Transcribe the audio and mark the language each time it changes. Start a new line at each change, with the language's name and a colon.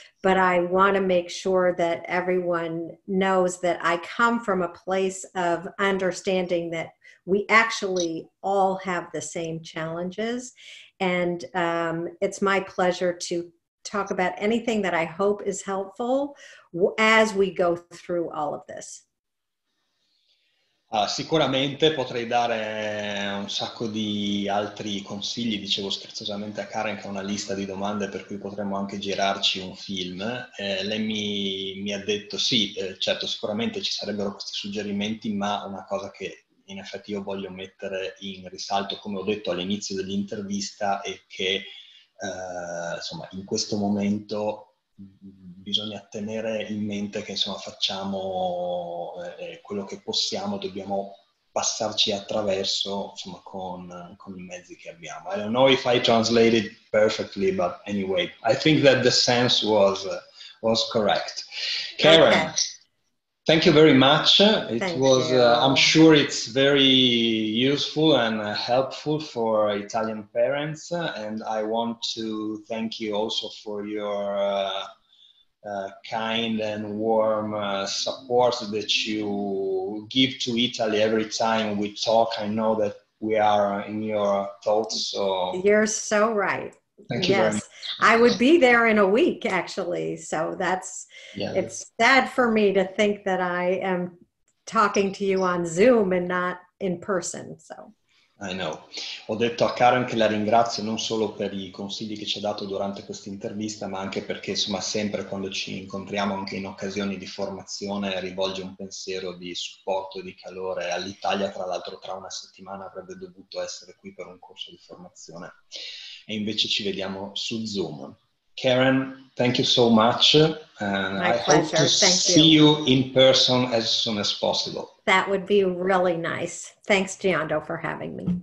English: but I want to make sure that everyone knows that I come from a place of understanding that we actually all have the same challenges. And it's my pleasure to talk about anything that I hope is helpful as we go through all of this.
Italian: Sicuramente potrei dare un sacco di altri consigli, dicevo scherzosamente a Karen che ha una lista di domande per cui potremmo anche girarci un film. Lei mi ha detto sì, certo sicuramente ci sarebbero questi suggerimenti, ma una cosa che in effetti io voglio mettere in risalto, come ho detto all'inizio dell'intervista, è che insomma in questo momento bisogna tenere in mente che insomma facciamo quello che possiamo, dobbiamo passarci attraverso insomma con i mezzi che abbiamo.
English: I don't know if I translated perfectly, but anyway, I think that the sense was correct. Karen, okay. Thank you very much. It was, I'm sure it's very useful and helpful for Italian parents. And I want to thank you also for your kind and warm support that you give to Italy every time we talk. I know that we are in your thoughts. So you're so right. Thank you very much. I would be there in a week, actually. So it's sad for me to think that I am talking to you on Zoom and not in person. So I know.
Italian: Ho detto a Karen che la ringrazio non solo per i consigli che ci ha dato durante questa intervista, ma anche perché insomma sempre quando ci incontriamo anche in occasioni di formazione rivolge un pensiero di supporto e di calore all'Italia. Tra l'altro tra una settimana avrebbe dovuto essere qui per un corso di formazione e invece ci vediamo su Zoom.
English: Karen, thank you so much. And I hope to see you in person as soon as possible. That would be really nice. Thanks, Giando, for having me.